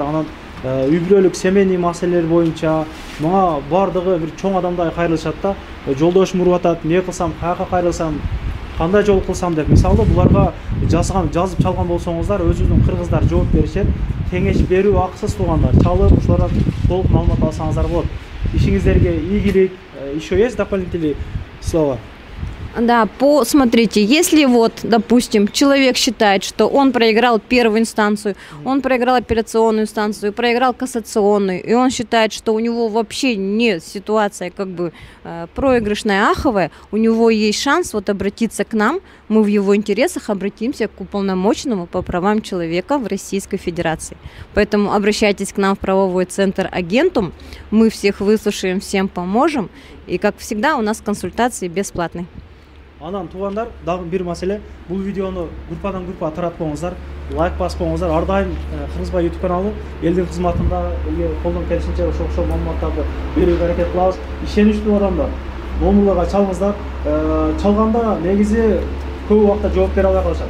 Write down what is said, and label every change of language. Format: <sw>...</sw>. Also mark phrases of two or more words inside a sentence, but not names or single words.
<ky>Анан үй бүлөлүк семейный маселелер боюнча мага бардыгы бир чоң адамдай кайрылышат да. Жолдошум уруп атат, эмне кылсам, каяка кайрылсам, кандай жол кылсам деп. Мисалы буларга жазып чалган болсоңуздар, өзүбүздүн кыргыздар жооп беришет. Кеңеш берүү акысыз туугандар. Чалып, ушулардан толук маалымат алсаңыздар болот. Ишиңиздерге ийгилик.</ky> <ru>Еще есть дополнительные слова? Да, смотрите, если вот, допустим, человек считает, что он проиграл первую инстанцию, он проиграл апелляционную инстанцию, проиграл кассационную, и он считает, что у него вообще не ситуация как бы проигрышная, аховая, у него есть шанс вот обратиться к нам, мы в его интересах обратимся к уполномоченному по правам человека в Российской Федерации. Поэтому обращайтесь к нам в правовой центр Агентум, мы всех выслушаем, всем поможем, и как всегда у нас консультации бесплатные.</ru> <ky>Анан туугандар, дагы бир маселе, бул видеону группадан группага таратпаңыздар, лайк баспаңыздар. Ар дайым Кыргызбай YouTube каналы элдин кызматында колдон келишинче ошол маалыматтарды берүүгө аракет кылабыз. Ишеничтүү адамдар номерлерге чалыңыздар. Чалганда негизи көп убакта жооп бере албай калышат.</ky>